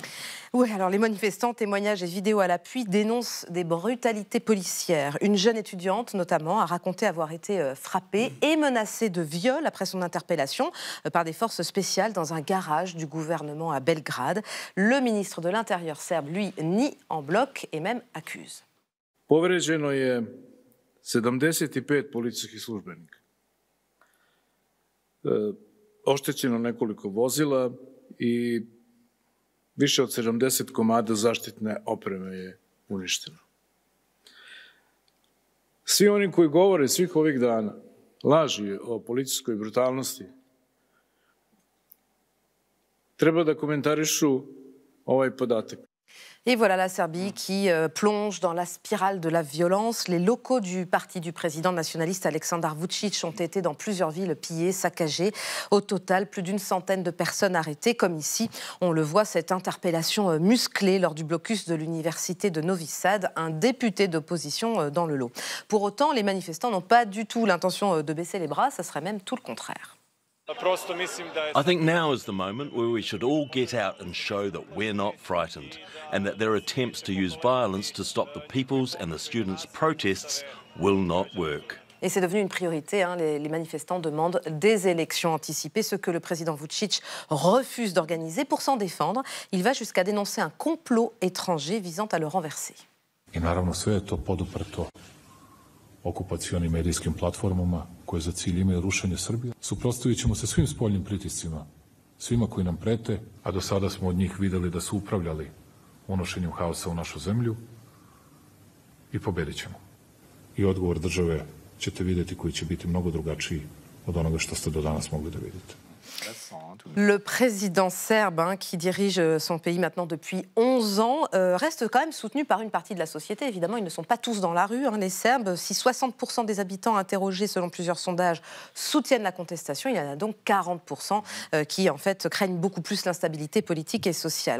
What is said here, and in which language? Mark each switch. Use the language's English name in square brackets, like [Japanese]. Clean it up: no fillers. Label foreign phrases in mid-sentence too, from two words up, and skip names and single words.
[French] Oui, alors les manifestants, témoignages et vidéos à l'appui dénoncent des brutalités policières. Une jeune étudiante, notamment, a raconté avoir été frappée et menacée de viol après son interpellation par des forces spéciales dans un garage du gouvernement à Belgrade. Le ministre de l'Intérieur serbe, lui, nie en bloc et même accuse. [Serbian] Povređeno je 75 policijskih službenika. Oštećeno nekoliko vozila i više od 70 komada zaštitne opreme je uništeno. Svi oni koji govore svih ovih dana laži o policijskoj brutalnosti treba da komentarišu ovaj podatak. [French] Et voilà la Serbie qui plonge dans la spirale de la violence. Les locaux du parti du président nationaliste Aleksandar Vučić ont été dans plusieurs villes pillés, saccagés. Au total, plus d'une centaine de personnes arrêtées, comme ici. On le voit, cette interpellation musclée lors du blocus de l'université de Novi Sad, un député d'opposition dans le lot. Pour autant, les manifestants n'ont pas du tout l'intention de baisser les bras, ça serait même tout le contraire. [English] I think now is the moment where we should all get out and show that we're not frightened and that their attempts to use violence to stop the people's and the students' protests will not work. [French] Et c'est devenu une priorité. Les manifestants demandent des élections anticipées, ce que le président Vučić refuse d'organiser. Pour s'en défendre, il va jusqu'à dénoncer un complot étranger visant à le renverser. [Serbian] I naravno sve je to poduprto okupacionim medijskim platformama koje za cilj imaju rušenje Srbije. Suprotstavit ćemo se svim spoljnim pritiscima, svima koji nam prete, a do sada smo od njih videli da su upravljali unošenjem haosa u našu zemlju i pobedit ćemo. I odgovor države ćete vidjeti koji će biti mnogo drugačiji od onoga što ste do danas mogli da vidite. [French] Le président serbe, qui dirige son pays maintenant depuis 11 ans, reste quand même soutenu par une partie de la société. Évidemment, ils ne sont pas tous dans la rue, les Serbes. Si 60% des habitants interrogés, selon plusieurs sondages, soutiennent la contestation, il y en a donc 40% qui, en fait, craignent beaucoup plus l'instabilité politique et sociale.